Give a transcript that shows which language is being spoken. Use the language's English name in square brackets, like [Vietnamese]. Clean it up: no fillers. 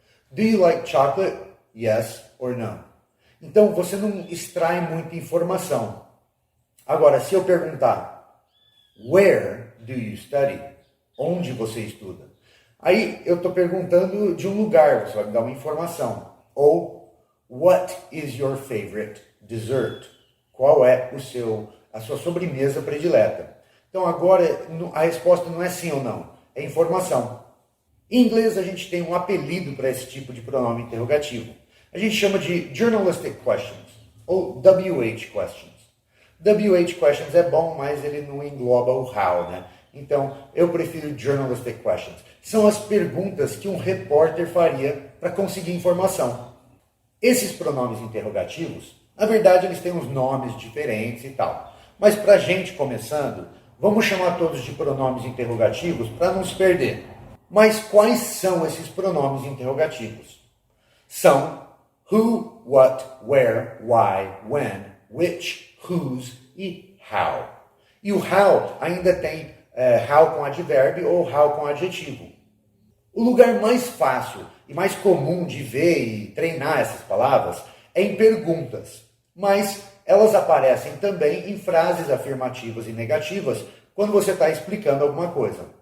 [English] Do you like chocolate? Yes or no. [Portuguese] Então você não extrai muita informação. Agora, se eu perguntar, [English] where do you study? [Portuguese] Onde você estuda? Aí eu estou perguntando de um lugar, você vai me dar uma informação. Ou, [English] what is your favorite dessert? [Portuguese] Qual é a sua sobremesa predileta? Então agora a resposta não é sim ou não, é informação. Em inglês a gente tem um apelido para esse tipo de pronome interrogativo. A gente chama de [English] journalistic questions, [Portuguese] ou WH questions. WH questions é bom, mas ele não engloba o how, né? Então, eu prefiro [English] journalistic questions. [Portuguese] São as perguntas que um repórter faria para conseguir informação. Esses pronomes interrogativos, na verdade, eles têm uns nomes diferentes e tal. Mas para a gente começando, vamos chamar todos de pronomes interrogativos para não se perder. Mas quais são esses pronomes interrogativos? São who, what, where, why, when, which, whose e how. E o how ainda tem how com advérbio ou how com adjetivo. O lugar mais fácil e mais comum de ver e treinar essas palavras é em perguntas, mas elas aparecem também em frases afirmativas e negativas quando você está explicando alguma coisa.